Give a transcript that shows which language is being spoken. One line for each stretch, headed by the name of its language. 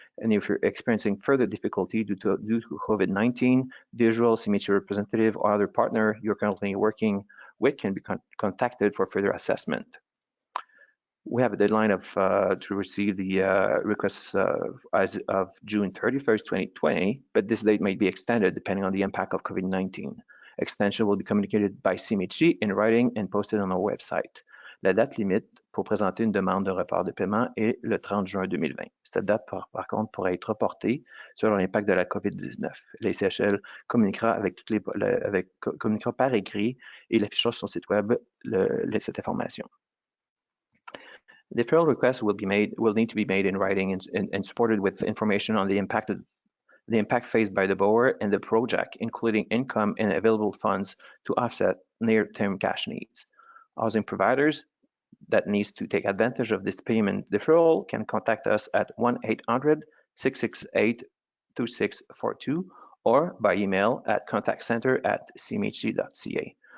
English: And if you're experiencing further difficulty due to COVID-19, the usual CMHC representative or other partner you're currently working with can be contacted for further assessment. We have a deadline to receive the requests as of June 31st, 2020, but this date may be extended depending on the impact of COVID-19. Extension will be communicated by CMHC in writing and posted on our website.
French: La date limite pour présenter une demande de report de paiement est le 30 juin 2020. Cette date, par contre, pourra être reportée selon l'impact de la COVID-19. Les CHL communiquera communiquera par écrit et l'affichera sur son site web cette information.
English: Deferral requests will need to be made in writing and supported with information on the impact faced by the borrower and the project, including income and available funds to offset near-term cash needs. Housing providers that needs to take advantage of this payment deferral can contact us at 1-800-668-2642 or by email at contactcenter@cmhc.ca.